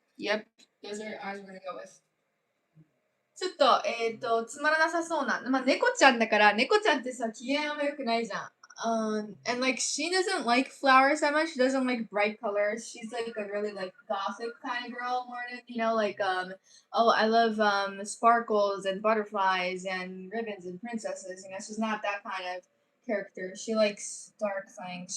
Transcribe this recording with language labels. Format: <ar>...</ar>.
<en>Yep, those are eyes we're gonna go with.</en> <ja>ちょっと、つまらなさそうな。まあ、猫ちゃんだから、猫ちゃんってさ、機嫌あんま良くないじゃん。</ja> <en>And like, she doesn't like flowers that much. She doesn't like bright colors. She's like a really like gothic kind of girl more than, like, oh, I love, sparkles and butterflies and ribbons and princesses. She's not that kind of character. She likes dark things.</en>